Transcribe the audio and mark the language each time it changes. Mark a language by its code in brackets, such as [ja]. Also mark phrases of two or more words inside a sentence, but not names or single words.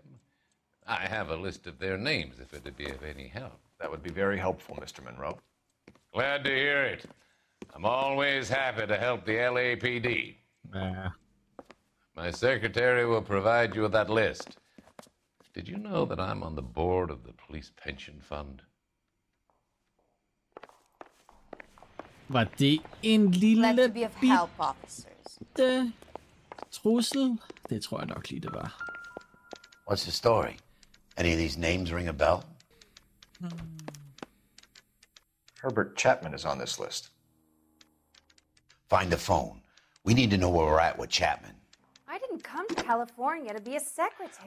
[en] I have a list of their names if it'd be of any help. That would be very helpful, Mr. Monroe. Glad to hear it. I'm always happy to help the LAPD. My secretary will provide you with that list. Did you know that I'm on the board of the police pension fund? [da] Var det en lille [en] Glad to be of help, officers. [da] bitte trussel? Det tror jeg nok lige, det var. [en] What's the story? Any of these names ring a bell? Herbert Chapman is on this list. Find the phone. We need to know where we're at with Chapman. I didn't come to California to be a secretary.